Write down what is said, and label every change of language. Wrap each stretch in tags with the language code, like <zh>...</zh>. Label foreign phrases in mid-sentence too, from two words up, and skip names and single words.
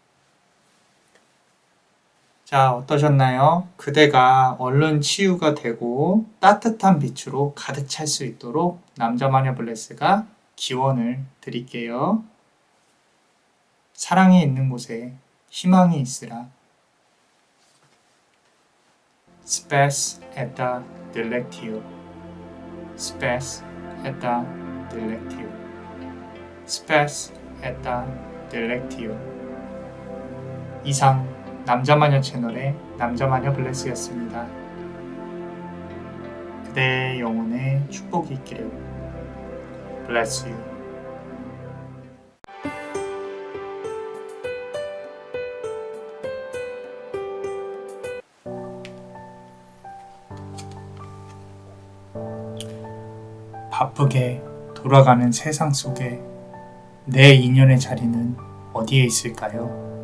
<ko>자, 어떠셨나요? 그대가 얼른 치유가 되고 따뜻한 빛으로 가득 찰 수 있도록 남자마녀 블레스가 기원을 드릴게요. 사랑이 있는 곳에 희망이 있으라.</ko> <la>Spes et delectio. Spes et delectio. Spes et delectio.</la> <ko>이상 남자마녀 채널의 남자마녀 블레스였습니다. 그대의 영혼에 축복이 있기를.</ko> <en>Bless you.</en> <ko>바쁘게 돌아가는 세상 속에 내 인연의 자리는 어디에 있을까요?</ko>